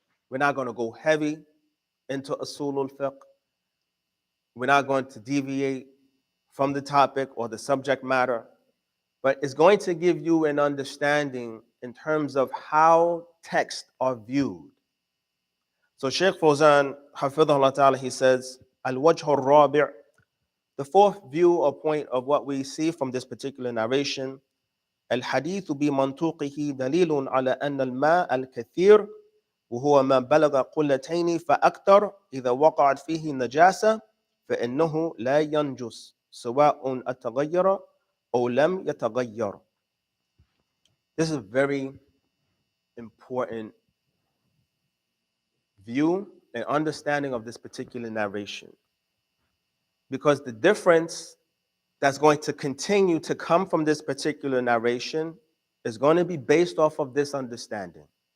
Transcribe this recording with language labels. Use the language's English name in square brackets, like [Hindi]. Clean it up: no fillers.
[English] We're not going to go heavy into usulul fiqh. We're not going to deviate from the topic or the subject matter, but it's going to give you an understanding in terms of how texts are viewed. So Sheikh Fawzan, Hafidhahullah Ta'ala, he says, Al-Wajh al-Rabi', the fourth view or point of what we see from this particular narration, [Arabic] الحديث بمنطوقه دليل على أن الماء الكثير وهو ما بلغ قلتين فأكثر إذا وقعت فيه نجاسة فإنه لا ينجس سواء أتغير أو لم يتغير. [English] This is a very important view and understanding of this particular narration, because the difference that's going to continue to come from this particular narration is going to be based off of this understanding.